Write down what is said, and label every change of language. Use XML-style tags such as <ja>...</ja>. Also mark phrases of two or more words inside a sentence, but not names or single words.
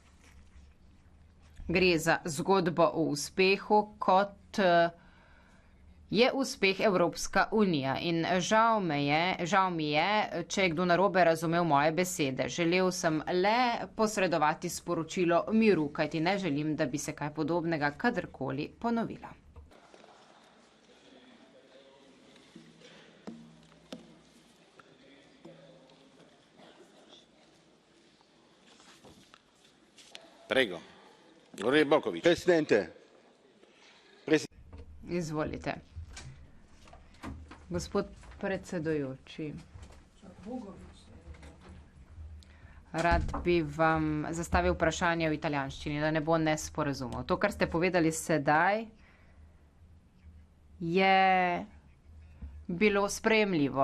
<sl>Gre za zgodbo o uspehu, kot je uspeh Evropska unija. In žal mi je, če je kdo narobe razumel moje besede. Želel sem le posredovati sporočilo miru, kajti ne želim, da bi se kaj podobnega kadarkoli ponovilo.</sl> <it>Prego. Onorevole Bokovič. Presidente.</it> <sl>Izvolite. Gospod predsedujoči, rad bi vam zastavil vprašanje v italijanščini, da ne bo nesporazumov. To, kar ste povedali sedaj, je bilo sprejemljivo.</sl>